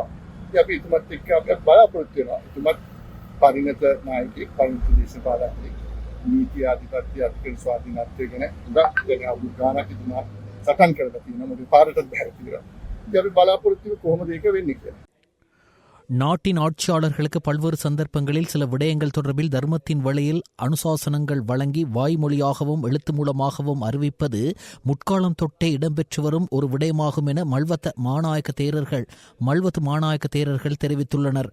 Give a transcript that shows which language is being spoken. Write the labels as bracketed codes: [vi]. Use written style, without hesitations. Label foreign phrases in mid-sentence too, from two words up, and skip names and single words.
[si] ඉතින් අපි තුමත් එක්ක අපි බලාපොරොත්තු වෙනවා. තුමත් පරිණත නායකයෙක් පරිණත දේශපාලකයෙක් නීති ආධිපත්‍ය අධිකරණ ස්වාධීනත්වය ගැන උගක් අවුරුදු ගානක් තුමා සටන් කරලා තියෙනවා. මොකද පාරටත් බැහැ කියලා. ඉතින් අපි බලාපොරොත්තු කොහොමද ඒක වෙන්නේ කියලා. [ta] நாட்டின் ஆட்சியாளர்களுக்கு பல்வேறு சந்தர்ப்பங்களில் சில விடயங்கள் தொடர்பில் தர்மத்தின் வழியில் அனுசாசனங்கள் வழங்கி வாய்மொழியாகவும் எழுத்து மூலமாகவும் அறிவிப்பது முற்காலம் தொட்டே இடம்பெற்று வரும் ஒரு விடயமாகும் என மல்வத்து மாநாயக்க தேரர்கள் தெரிவித்துள்ளனர்.